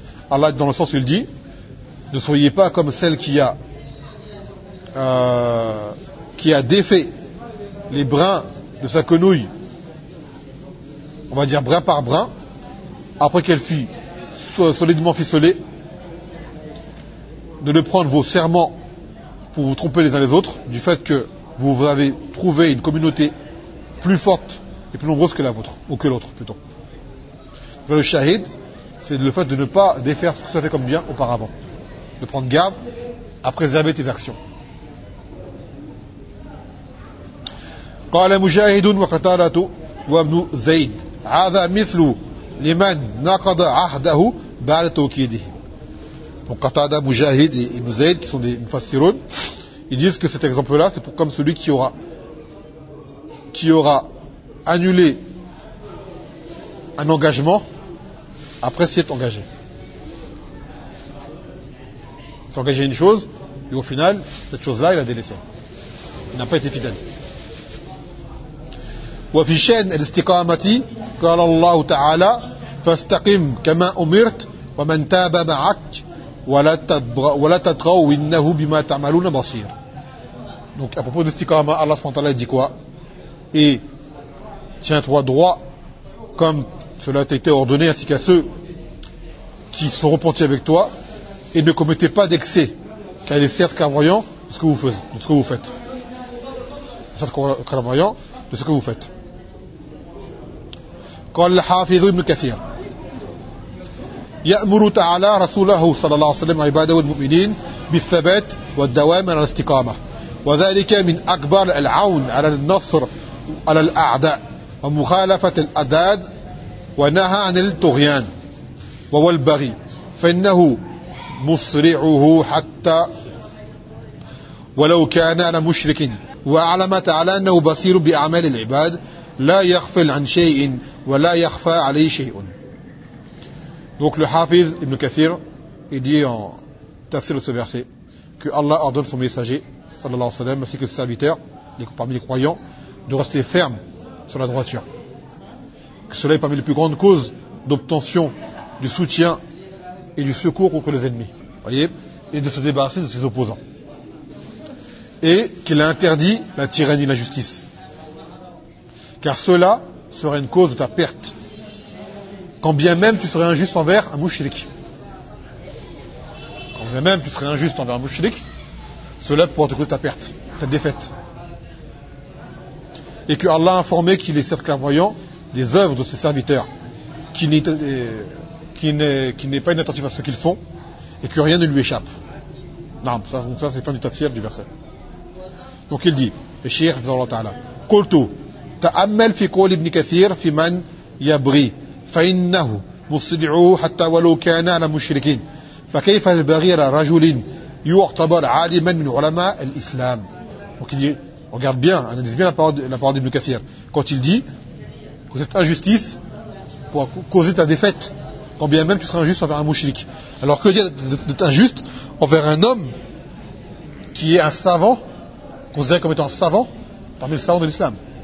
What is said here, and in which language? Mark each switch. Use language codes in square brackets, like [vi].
[fr] Allah, dans le sens, il dit, ne soyez pas comme celle qui a défait les brins de sa quenouille, on va dire brin par brin, après qu'elle fut solidement ficelée, de ne prendre vos serments pour vous tromper les uns les autres, du fait que vous avez trouvé une communauté plus forte et plus nombreuse que la vôtre, ou que l'autre plutôt. Le shahid, c'est le fait de ne pas défaire ce que ça fait comme bien auparavant. De prendre garde à préserver tes actions. [ar] قال مجاهد وقتالة وابن زيد هذا مثل لمن نقض عهده بعد توكيده. [fr] Donc Qatada, Mujahid et Ibn Zayd, qui sont des Mufassirun, ils disent que cet exemple-là, c'est pour comme celui qui aura annulé un engagement après s'y être engagé. S'engager une chose, et au final, cette chose-là, il a délaissé. Il n'a pas été fidèle. [ar] وفي شأن الاستقامة قال الله تعالى فاستقم كما أمرت ومن تاب معك ولا تطغوا إنه بما تعملون بصير. [fr] Donc à propos de l'istikama, Allah subhanahu wa ta'ala dit quoi? Et tiens-toi droit comme cela t'a été ordonné, ainsi qu'à ceux qui sont repentis avec toi, et ne commettez pas d'excès, car il est certes clairvoyant de ce que vous faites. Certes clairvoyant de ce que vous faites. [ar] قال الحافظ ابن كثير يأمر تعالى رسوله صلى الله عليه وسلم عباده المؤمنين بالثبات والدوام على الاستقامة وذلك من أكبر العون على النصر على الأعداء ومخالفة الأداد ونهى عن الطغيان وهو البغي فإنه مصرعه حتى ولو كان على مشرك وأعلم تعالى أنه بصير بأعمال العباد la yakhfa 'an shay'in wa la yakhfa 'alayhi shay'un. [fr] Donc le Hafiz Ibn Kathir, il dit en tafsir de ce verset que Allah ordonne son messager sallallahu alayhi wa sallam ainsi que ses serviteurs parmi les croyants de rester ferme sur la droiture, que cela est parmi les plus grandes causes d'obtention du soutien et du secours contre les ennemis, voyez, et de se débarrasser de ses opposants, et qu'il a interdit la tyrannie et l'injustice, car cela serait une cause de ta perte, quand bien même tu serais injuste envers un mouchrik. Quand bien même tu serais injuste envers un mouchrik, cela pourrait te causer ta perte, ta défaite. Et que Allah a informé qu'il est certes clairvoyant des œuvres de ses serviteurs, qui n'est pas inattentif à ce qu'ils font, et que rien ne lui échappe. Non, ça c'est fin du tafsir du verset. Donc il dit, [ar] le shir, Allah ta'ala, Kolto, تأمل في قول ابن كثير في من يبغي فإنه مصدعه حتى ولو كان على مشركين فكيف البغي على رجل يعتبر عالما من علماء الإسلام. [fr] Donc il dit, regarde bien, analyse bien la parole d'Ibn Kathir. Quand il dit que cette injustice pourra causer ta défaite, quand bien même tu seras injuste envers un mouchrik. Alors que dire d'être injuste envers un homme qui est un savant, considéré comme étant savant parmi les savants de l'Islam?